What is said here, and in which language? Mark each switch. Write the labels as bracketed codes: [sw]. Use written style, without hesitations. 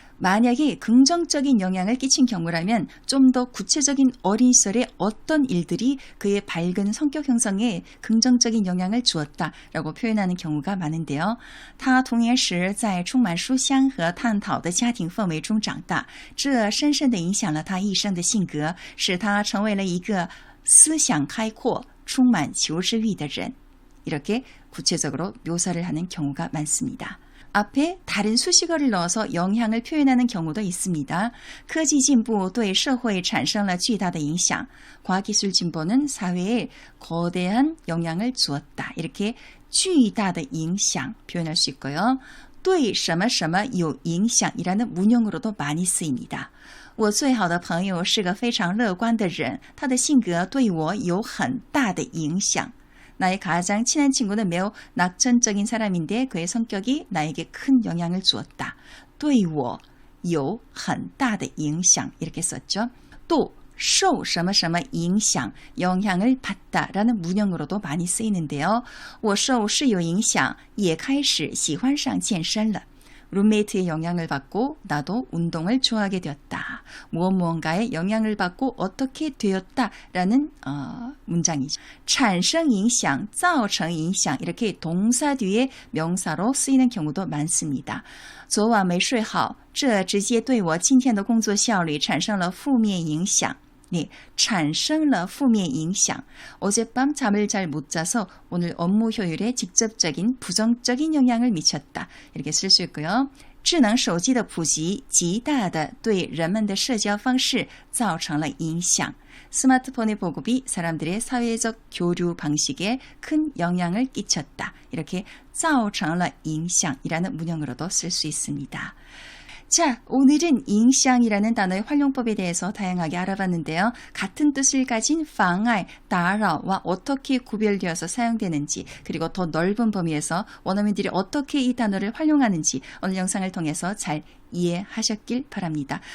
[ko] 만약에 긍정적인 영향을 끼친 경우라면 좀 더 구체적인 어린 시절의 어떤 일들이 그의 밝은 성격 형성에 긍정적인 영향을 주었다라고 표현하는 경우가 많은데요. [zh] 他童年时在充满书香和探讨的家庭氛围中长大，这深深地影响了他一生的性格，使他成为了一个思想开阔、充满求知欲的人. [ko] 이렇게 구체적으로 묘사를 하는 경우가 많습니다. 앞에 다른 수식어를 넣어서 영향을 표현하는 경우도 있습니다. [zh] 科技进步对社会产生了巨大的影响. [ko] 과학기술 진보는 사회에 거대한 영향을 주었다. 이렇게 [zh] 巨大的影响 [ko] 표현할 수 있고요. [zh] 对什么什么有影响 [ko] 이라는 문형으로도 많이 쓰입니다. [zh] 我最好的朋友是个非常乐观的人，他的性格对我有很大的影响. [ko] 나의 가장 친한 친구는 매우 낙천적인 사람인데 그의 성격이 나에게 큰 영향을 주었다. [zh] 对我有很大的影响 [ko] 이렇게 썼죠. 또 [zh] 受什么什么影响 [ko] 영향을 받다라는 문형으로도 많이 쓰이는데요. [zh] 我受是有影响也开始喜欢上健身了. [ko] 룸메이트의 영향을 받고 나도 운동을 좋아하게 되었다. 무언가의 영향을 받고 어떻게 되었다라는 문장이죠. [zh] 产生影响, 造成影响 [ko] 이렇게 동사 뒤에 명사로 쓰이는 경우도 많습니다. [zh] 昨晚没睡好,这直接对我今天的工作效率产生了负面影响. [ko] 네, [zh] 产生了负面影响. [ko] 어젯밤 잠을 잘 못 자서 오늘 업무 효율에 직접적인 부정적인 영향을 미쳤다. 이렇게 쓸 수 있고요. [zh] 智能手机的普及极大地对人们的社交方式造成了影响. [ko] 스마트폰의 보급이 사람들의 사회적 교류 방식에 큰 영향을 끼쳤다. 이렇게 [zh] 造成了影响 [ko] 이라는 문형으로도 쓸 수 있습니다. 자, 오늘은影响이라는 단어의 활용법에 대해서 다양하게 알아봤는데요. 같은 뜻을 가진 妨碍, 打扰와 어떻게 구별되어서 사용되는지 그리고 더 넓은 범위에서 원어민들이 어떻게 이 단어를 활용하는지 오늘 영상을 통해서 잘 이해하셨길 바랍니다.